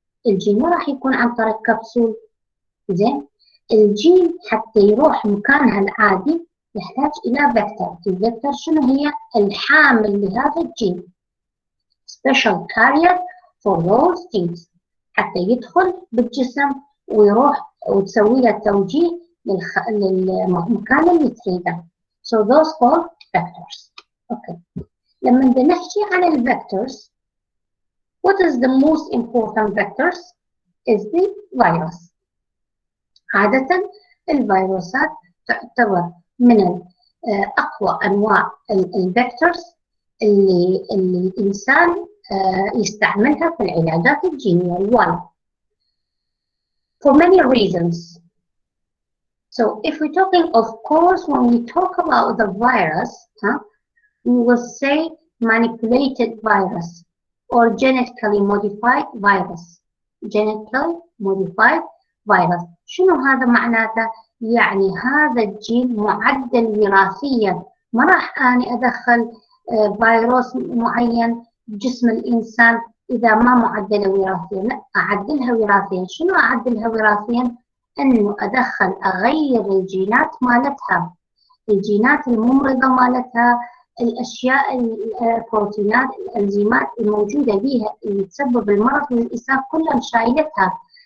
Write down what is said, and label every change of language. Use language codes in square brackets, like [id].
[ar] الجين ما راح يكون عن طريق كبسول. زين، الجين حتى يروح مكانها العادي يحتاج إلى فيكتور. الفيكتور شنو هي؟ الحامل لهذا الجين. [en] special carrier for those genes [ar] حتى يدخل بالجسم ويروح وتسوي له توجيه للمكان اللي تريده. [en] So those called vectors. Okay. [ar] لما بدنا نحكي عن الفيكتورز، [en] what is the most important vectors is the virus. [ar] عادة الفيروسات تعتبر من أقوى أنواع الفيكتورز اللي الإنسان يستعملها في العلاجات الجينية. [en] Why? For many reasons. So if we're talking, of course, when we talk about the virus, we will say manipulated virus or genetically modified virus. Genetically modified virus. [ar] شنو هذا معناته؟ يعني هذا الجين معدل وراثيا. ما راح أنا أدخل فيروس معين بجسم الإنسان إذا ما معدله وراثيا، لا، أعدلها وراثيا. شنو أعدلها وراثيا؟ أنه أغير الجينات مالتها، الجينات الممرضة مالتها، الأشياء البروتينات الأنزيمات الموجودة بيها اللي تسبب المرض للإنسان كلها شايلتها.